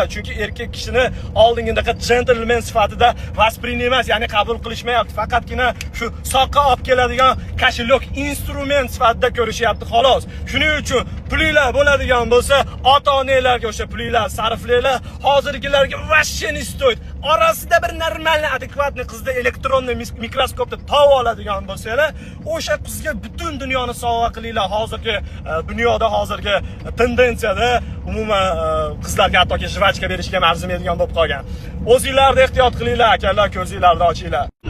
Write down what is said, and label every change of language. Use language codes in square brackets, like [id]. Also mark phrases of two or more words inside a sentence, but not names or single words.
[uz] Chunki erkak kishini oldingidaqa gentleman sifatida воспринимать, ya'ni qabul qilishmayapti. Faqatgina shu soqqa olib keladigan kошелек instrument sifatida ko'rishyapti xolos. Shuning uchun pulinglar bo'ladigan bo'lsa, ota-onalarga o'sha pulinglar sarflaylar. [ru] Hozirgilarga вообще не стоит. [uz] Orasida bir normal, adekvatni qizda elektronniy mikroskopda tov oladigan bo'lsanglar, o'sha qizga butun dunyoni sovg'a qilinglar. Hozirgi dunyoda, hozirgi tendensiyada umuman qizlarga hattoki jvachka berishga ham arzimaydigan bo'lib qolgan. O'zingizlarni ehtiyot qilinglar, akalar, ko'zinglarni ochinglar.